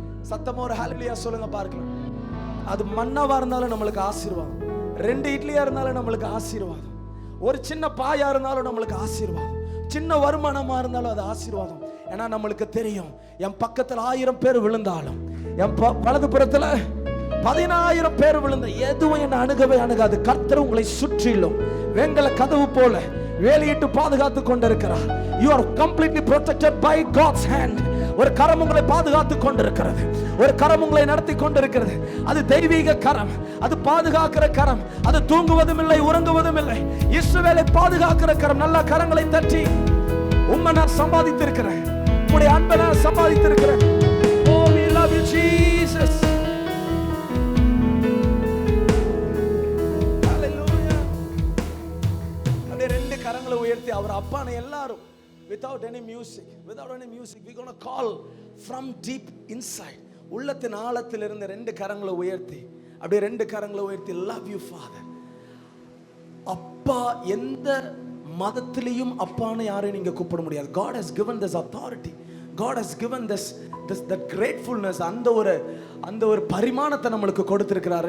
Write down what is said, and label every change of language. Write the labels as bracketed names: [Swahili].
[Tamil] சத்தமா ஒரு ஹல்லேலூயா சொல்லுங்க பார்க்கலாம். அது மன்னாவா இருந்தாலும் நம்மளுக்கு ஆசீர்வாதம், 2 இட்லியா இருந்தாலும் நம்மளுக்கு ஆசீர்வாதம், ஒரு சின்ன பாயா இருந்தாலும் நம்மளுக்கு ஆசீர்வாதம், சின்ன வருமானமா இருந்தாலும் அது ஆசீர்வாதம். ஏன்னா நம்மளுக்கு தெரியும், என் பக்கத்துல 1000 பேர் விழுந்தாலும், என் வலது புறத்துல 10000 பேர் விழுந்த எதுவும் என்ன அணுகவே அணுகாது. கர்த்தர் உங்களை சுற்றிலும் வெங்கல கதவு போல வேலையிட்டு பாதுகாத்து கொண்டிருக்கிறார். [English] You are completely protected by God's hand. [Tamil] ஒரு கரம் உங்களை பாதுகாத்து கொண்டிருக்கிறது, ஒரு கரம் உங்களை நடத்தி கொண்டிருக்கிறது. அது தெய்வீக கரம், அது பாதுகாக்கிற கரம், அது தூங்குவதும் இல்லை உறங்குவதும் இல்லை. இஸ்ரவேலை பாதுகாக்கிற கரம். நல்ல கரங்களை தட்டி, உம்மை நான் சம்பாதித்திருக்கிறேன், உம்முடைய அன்பை நான் சம்பாதித்திருக்கிறேன். [English] Oh, we love you Jesus. [Tamil] Hallelujah. அப்படியே 2 கரங்களை உயர்த்தி அவர் அப்பானை எல்லாரும், [English] without any music, we're going to call from deep inside, [Tamil] உள்ளத்தின் ஆழத்தில் இருந்து 2 கரங்களை உயர்த்தி, அப்படியே 2 கரங்களை உயர்த்தி, [English] love you father. [Tamil] அப்பா, எந்த மதத்திலையும் அப்பான்னு யாரையும் நீங்க கூப்பிட முடியாது. [English] God has given this authority, God has given this that gratefulness, [Tamil] அந்த ஒரு பரிமாணத்தை நம்மளுக்கு கொடுத்திருக்கிறார்.